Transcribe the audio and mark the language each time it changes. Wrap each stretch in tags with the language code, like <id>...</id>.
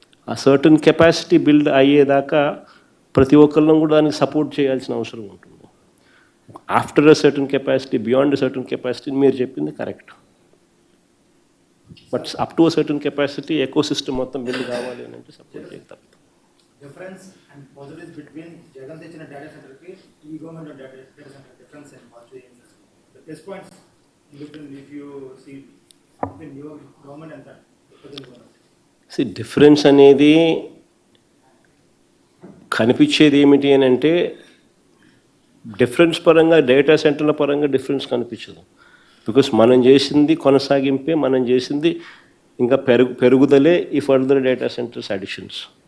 <te>ఆ certain capacity build అయ్యేదాకా ప్రతి ఒక్కళ్ళం కూడా దానికి సపోర్ట్ చేయాల్సిన అవసరం ఉంటుంది.</te> <en>after a certain capacity, beyond certain capacity</en> <te>మీరు చెప్పింది correct.</te> <en>but up to a certain capacity</en> <te>ecosystem మొత్తం బిల్డ్ కావాలి అని అంటే సపోర్ట్ చేయగలుగుతాం.</te> <en>difference and positives between Jagan</en> <te>తెచ్చిన</te> <en>data center కి ఈ government data center difference and what the plus points in between if you see between your government and the present government.</en> <te>Difference అనేది కనిపించేది ఏమిటి అని అంటే డిఫరెన్స్ పరంగా డేటా సెంటర్ల పరంగా డిఫరెన్స్ కనిపించదు. బికాస్ మనం చేసింది కొనసాగింపే, మనం చేసింది ఇంకా పెరుగుదలే ఈ ఫర్దర్ డేటా సెంటర్స్ అడిషన్స్.</te>